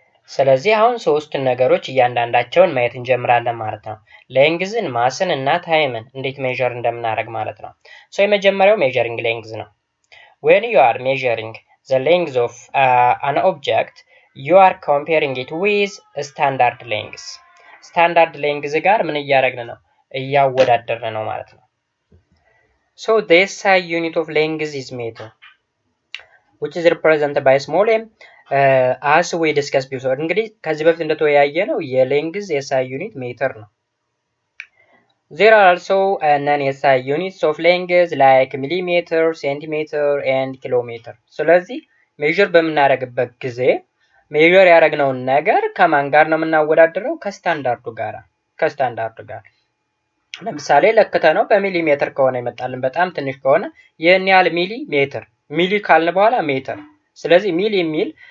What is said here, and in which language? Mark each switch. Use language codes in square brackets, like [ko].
[am] ስለዚህ አሁን ሶስት ነገሮች እያንዳንዳቸውን ማየት እንጀምራለን ማለት ነው። ሌንግዝን፣ ማስን እና ታይምን እንዴት ሜዠር እንደምናደርግ ማለት ነው። የመጀመሪያው ሜዠሪንግ ሌንግዝ ነው። [en] when you are measuring the length of an object you are comparing it with standard length። [am] ስታንዳርድ ሌንግዝ ጋር ምን እያደረግን ነው? እያወዳደርን ነው ማለት ነው። [en] the SI unit of length is meter which is represented by small m as we discussed before። [am] እንግዲህ ከዚህ በፊት እንደተወያየ ነው የሌንግዝ SI ዩኒት ሜትር ነው። [en] there are also non-SI units of length like millimeter, centimeter and kilometer። [am] ስለዚህ ሜዠር በምናደርግበት ጊዜ ሜዠር ያደረግነውን ነገር ከማን ጋር ነው የምናወዳድረው? ከስታንዳርዱ ጋር። ለምሳሌ ለክተነው በሚሊሜትር ከሆነ ይመጣልን፣ በጣም ትንሽ ከሆነ ይሄን ያህል ሚሊሜትር፣ ሚሊ ካልን በኋላ ሜትር። ስለዚህ ሚሊ የሚል